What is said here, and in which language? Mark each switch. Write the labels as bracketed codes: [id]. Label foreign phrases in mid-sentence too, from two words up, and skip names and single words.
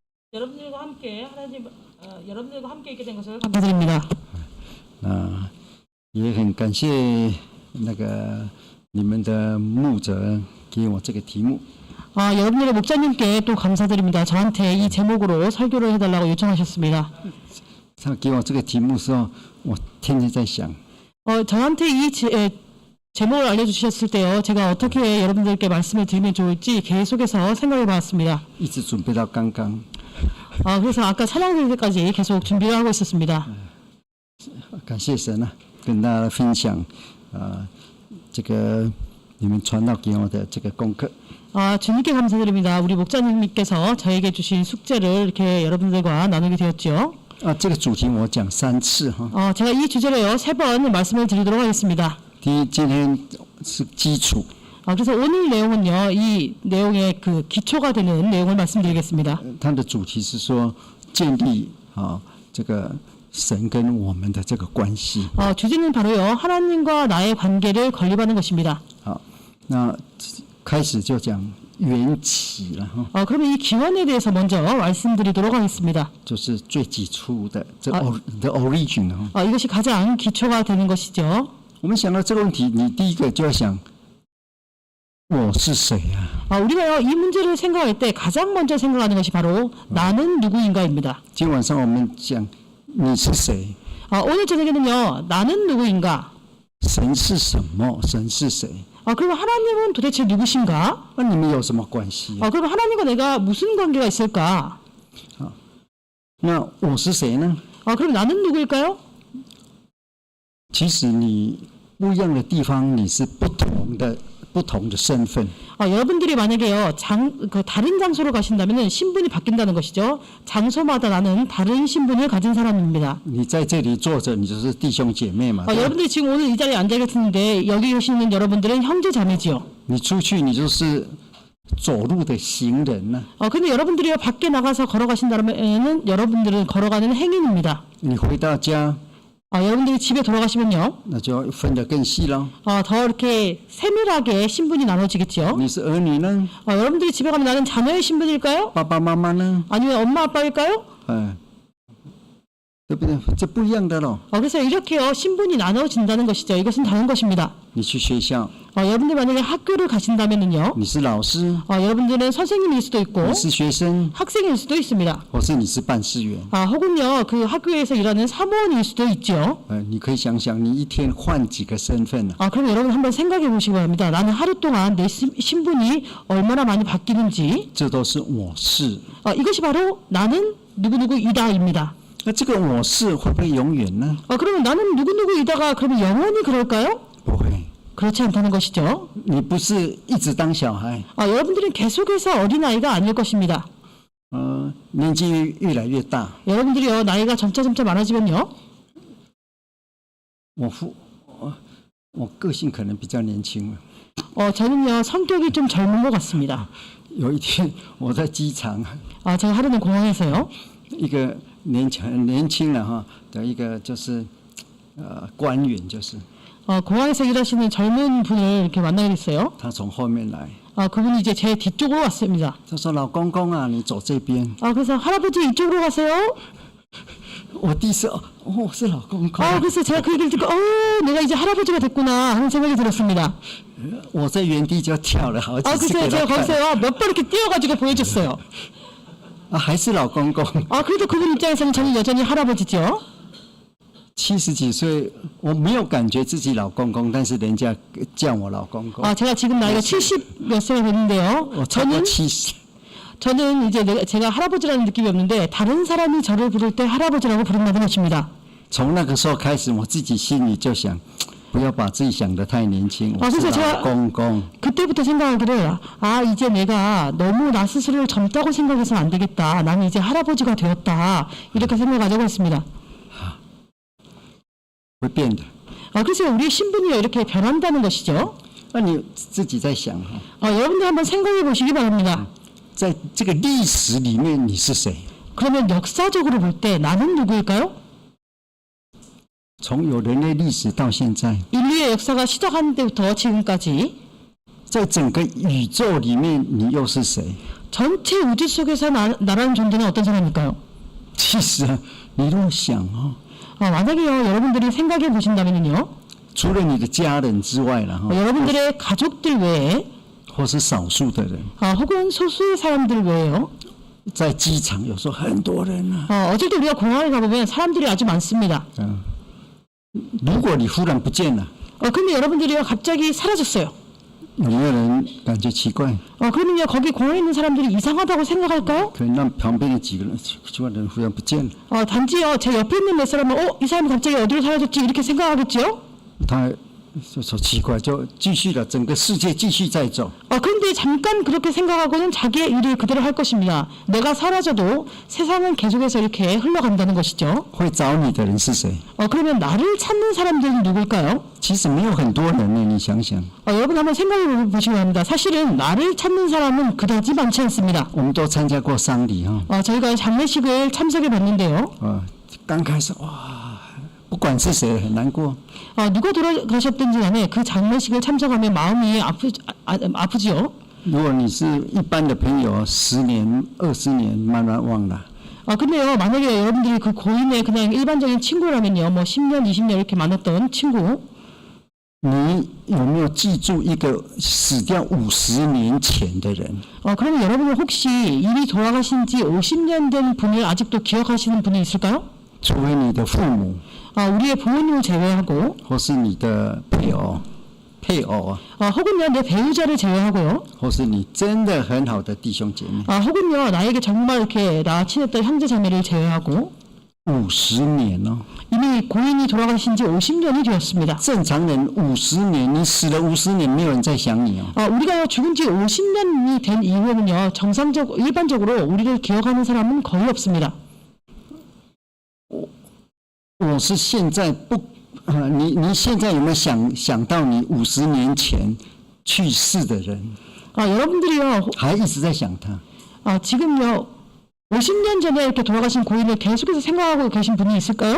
[ko] 여러분들과 함께 하나님 여러분들과 함께 있게 된 것을 감사드립니다. [zh] 也很感谢那个你们的牧者给我这个题目。 [ko] 여러분들의 목사님께 또 감사드립니다. 저한테 이 제목으로 설교를 해달라고 요청하셨습니다. [zh] 他给我这个题目的时候，我天天在想， [ko] 저한테 이 제목을 알려주셨을 때요, 제가 어떻게 여러분들께 말씀을 드리면 좋을지 계속해서 생각해봤습니다. [zh] 一直准备到刚刚。 [ko] 그래서 아까 찬양 드릴 때까지 계속 준비를 하고 있었습니다. [zh] 感谢神啊，跟大家分享这个你们传道给我的这个功课。 [ko] 주님께 감사드립니다. 우리 목사님께서 저에게 주신 숙제를 이렇게 여러분들과 나누게 되었죠. [zh] 这个主题我讲3次哈。 [ko] 제가 이 주제로요 3번 말씀을 드리도록 하겠습니다. [zh] 今天是基础。 [ko] 그래서 오늘 내용은요, 이 내용의 그 기초가 되는 내용을 말씀드리겠습니다. [zh] 它的主题是说建立这个神跟我们的这个关系。 [ko] 주제는 바로요, 하나님과 나의 관계를 건립하는 것입니다. [zh] 好，那开始就讲缘起了哈。 [ko] 그러면 이 기원에 대해서 먼저 말씀드리도록 하겠습니다. [zh] 就是最基础的这 [en] the origin [zh] 哈。 [ko] 이것이 가장 기초가 되는 것이죠. [zh] 我们想到这个问题，你第一个就要想。我是谁啊？ [ko] 우리가요, 이 문제를 생각할 때 가장 먼저 생각하는 것이 바로 나는 누구인가입니다. [zh] 今天晚上我们讲你是谁？ [ko] 오늘 저녁에는요, 나는 누구인가? [zh] 神是什么？神是谁？ [ko] 그럼 하나님은 도대체 누구신가? [zh] 那你们有什么关系？ [ko] 그럼 하나님과 내가 무슨 관계가 있을까? [zh] 那我是谁呢？ [ko] 그럼 나는 누구일까요? [zh] 其实你不一样的地方，你是不同的身份。 [ko] 여러분들이 만약에요, 다른 장소로 가신다면 신분이 바뀐다는 것이죠. 장소마다 나는 다른 신분을 가진 사람입니다. [zh] 你在这里坐着，你就是弟兄姐妹嘛。 [ko] 여러분들이 지금 오늘 이 자리에 앉아 계시는데 여기 계시는 여러분들은 형제 자매지요. [zh] 你出去，你就是走路的行人呢。 [ko] 근데 여러분들이 밖에 나가서 걸어가신다면은 여러분들은 걸어가는 행인입니다. [zh] 你回到家， [ko] 여러분들이 집에 돌아가시면요, [zh] 那就分得更细了。 [ko] 더 이렇게 세밀하게 신분이 나눠지겠죠. [zh] 你是儿女呢？ [ko] 여러분들이 집에 가면 나는 자녀의 신분일까요? [zh] 爸爸妈妈呢？ [ko] 아니면 엄마 아빠일까요? [zh] 对不对？这不一样的咯。 [ko] 그래서 이렇게요, 신분이 나눠진다는 것이죠. 이것은 다른 것입니다. [zh] 你去学校， [ko] 여러분들 만약에 학교를 가신다면은요, [zh] 你是老师， [ko] 여러분들은 선생님일 수도 있고 [zh] 你是学生， [ko] 학생일 수도 있습니다. [zh] 或是你是办事员。 [ko] 혹은요, 그 학교에서 일하는 사무원일 수도 있죠. [zh] 你可以想想，你一天换几个身份呢？ [ko] 그럼 여러분 한번 생각해 보시기 바랍니다. 나는 하루 동안 내 신분이 얼마나 많이 바뀌는지. [zh] 这都是我是。 [ko] 이것이 바로 나는 누구누구이다입니다. [zh] 那这个我是会不会永远呢？ [ko] 그러면 나는 누구누구이다가 그러면 영원히 그럴까요? [zh] 不会。 [ko] 그렇지 않다는 것이죠. [zh] 你不是一直当小孩， [ko] 여러분들은 계속해서 어린아이가 아닐 것입니다. [zh] 年纪越来越大。 [ko] 여러분들이요, 나이가 점차 많아지면요, [zh] 我个性可能比较年轻了。 [ko] 저는요, 성격이 좀 젊은 것 같습니다. [zh] 有一天我在机场， [ko] 제가 하루는 공항에서요, [zh] 一个年轻了哈的一个就是官员，就是 [ko] 공항에서 일하시는 젊은 분을 이렇게 만나게 됐어요. [zh] 他从后面来， [ko] 그분이 이제 제 뒤쪽으로 왔습니다. [zh] 他说：“老公公啊，你走这边。 [ko] 그래서 할아버지 이쪽으로 가세요. [zh] 我第一次是老公公。 [ko] 그래서 제가 그 얘기를 듣고 내가 이제 할아버지가 됐구나 하는 생각이 들었습니다. [zh] 我在原地就跳了好几次 [ko] 그래서 [zh] 给 [ko] 제가 [zh] 他看。 [ko] 거기서요, 몇 번 이렇게 뛰어가지고 보여줬어요. [zh] 还是老公公。 [ko] 그래도 그분 입장에서는 저는 여전히 할아버지죠. [zh] 70 几岁，我没有感觉自己老公公，但是人家叫我老公公。 [ko] 제가 지금 나이가 70 몇 세가 됐는데요. [zh] 我超过70。 [ko] 저는 이제 제가 할아버지라는 느낌이 없는데 다른 사람이 저를 부를 때 할아버지라고 부른다는 것입니다. [zh] 从那个时候开始，我自己心里就想，不要把自己想得太年轻。我是老公公。 [ko] 그때부터 생각하기를 이제 내가 너무 나 스스로를 젊다고 생각해서는 안 되겠다. 나는 이제 할아버지가 되었다. 이렇게 생각하려고 했습니다. [zh] 会变的。 [ko] 그래서 우리의 신분이 이렇게 변한다는 것이죠. [zh] 那你自己在想哈， [ko] 여러분들 한번 생각해 보시기 바랍니다. [zh] 在这个历史里面你是谁？ [ko] 그러면 역사적으로 볼 때 나는 누구일까요? [zh] 从有人类历史到现在， [ko] 인류의 역사가 시작한 때부터 지금까지 [zh] 在整个宇宙里面，你又是谁？ [ko] 전체 우주 속에서 나라는 존재는 어떤 사람일까요? [zh] 其实啊，你如果想哦， [ko] 만약에요, 여러분들이 생각해 보신다면요, [zh] 除了你的家人之外了哈， [ko] 여러분들의 가족들 외에, [zh] 或是少数的人， [ko] 혹은 소수의 사람들 외에요, [zh] 在机场有时候很多人啊， [ko] 어쩔 때 우리가 공항에 가보면 사람들이 아주 많습니다. [zh] 如果你忽然不见了， [ko] 근데 여러분들이요, 갑자기 사라졌어요. [zh] 有没有人感觉奇怪？ [ko] 그러면요, 거기 공항에 있는 사람들이 이상하다고 생각할까요? [zh] 可能让旁边的几个人忽然不见了， [ko] 단지요, 제 옆에 있는 몇 사람은, 이 사람이 갑자기 어디로 사라졌지? 이렇게 생각하겠죠? [zh] 他就说奇怪，就继续了，整个世界继续在走。 [ko] 그런데 잠깐 그렇게 생각하고는 자기의 일을 그대로 할 것입니다. 내가 사라져도 세상은 계속해서 이렇게 흘러간다는 것이죠. [zh] 会找你的人是谁？ [ko] 그러면 나를 찾는 사람들은 누굴까요? [zh] 其实没有很多人呢，你想想， [ko] 여러분 한번 생각해 보시기 바랍니다. 사실은 나를 찾는 사람은 그다지 많지 않습니다. [zh] 我们都参加过丧礼哈， [ko] 저희가 장례식을 참석해 봤는데요. [zh] 刚开始哇，不管是谁很难过， [ko] 누가 돌아가셨든지 간에 그 장례식을 참석하면 마음이 아프지요. [zh] 如果你是一般的朋友，10年、20年慢慢忘了。 [ko] 근데요, 만약에 여러분들이 그 고인의 그냥 일반적인 친구라면요, 뭐 10년, 20년 이렇게 만났던 친구, [zh] 你有没有记住一个死掉50年前的人？ [ko] 그러면 여러분은 혹시 이미 돌아가신 지 50년 된 분을 아직도 기억하시는 분이 있을까요? [zh] 除非你的父母， [ko] 우리의 부모님을 제외하고, [zh] 或是你的配偶啊， [ko] 혹은요, 내 배우자를 제외하고요, [zh] 或是你真的很好的弟兄姐妹， [ko] 혹은요, 나에게 정말 이렇게 나 친했던 형제 자매를 제외하고, [zh] 50 年哦。 [ko] 이미 고인이 돌아가신 지 50년이 되었습니다. [zh] 正常人50年，你死了50年，没有人在想你哦。 [ko] 우리가 죽은 지 50년이 된 이후에는요, 일반적으로 우리를 기억하는 사람은 거의 없습니다. [zh] 我是现在不，你现在有没有想到你50年前去世的人？ [ko] 여러분들이요, [zh] 还一直在想他。 [ko] 지금요, 50년 전에 이렇게 돌아가신 고인을 계속해서 생각하고 계신 분이 있을까요?